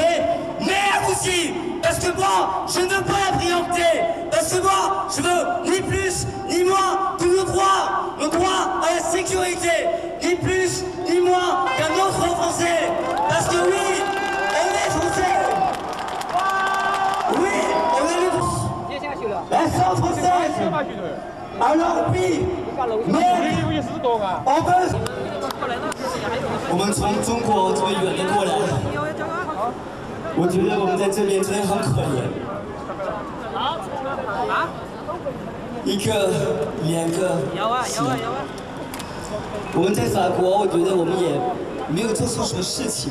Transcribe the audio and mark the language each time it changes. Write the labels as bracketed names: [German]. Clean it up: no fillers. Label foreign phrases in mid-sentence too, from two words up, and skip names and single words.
[French] mais aussi, parce que moi, je ne veux pas la priorité, parce que moi, je veux ni plus ni moins que le droit à la sécurité, ni plus ni moins qu'un autre Français, parce que oui, on est Français, oui, on est la France française, alors oui, mais on veut... [Chinese] 我们从中国这么远的过来，我觉得我们在这边真的很可怜。一个、两个，我们在法国，我觉得我们也没有做出什么事情。